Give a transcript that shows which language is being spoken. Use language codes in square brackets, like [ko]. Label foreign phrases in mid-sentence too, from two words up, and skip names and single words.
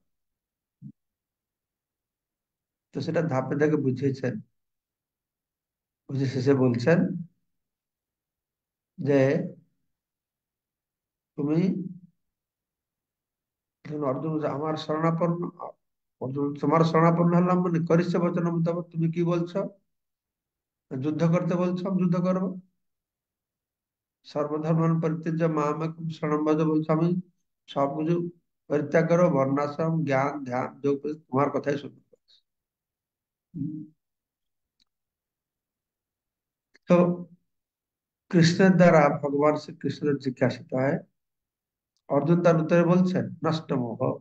[bn] তো সেটা ধাপে ধাপে বুঝিয়েছেন, বুঝে শেষে বলছেন যে তুমি, যখন অর্জুন বলছে, আমার শরণাপন্ন, অর্জুন তোমার শরণাপন্ন হলাম মানে [sa] करिष्य वचन [bn] মোতাবেক তুমি কি বলছো, যুদ্ধ করতে বলছো, আমি যুদ্ধ করবো। [sa] सर्वधर्मान परित्यज्य माम एकम शरणम व्रज [bn] বলছো, আমি সবকিছু পরিত্যাগ করো, বর্ণাশ্রম, জ্ঞান, ধ্যান, যোগ, তোমার কথাই শুনবো। হুম। তো কৃষ্ণের দ্বারা ভগবান শ্রীকৃষ্ণের জিজ্ঞাসিত হয়, অর্জুন তার উত্তরে বলছেন, [sa] नष्ट मोह।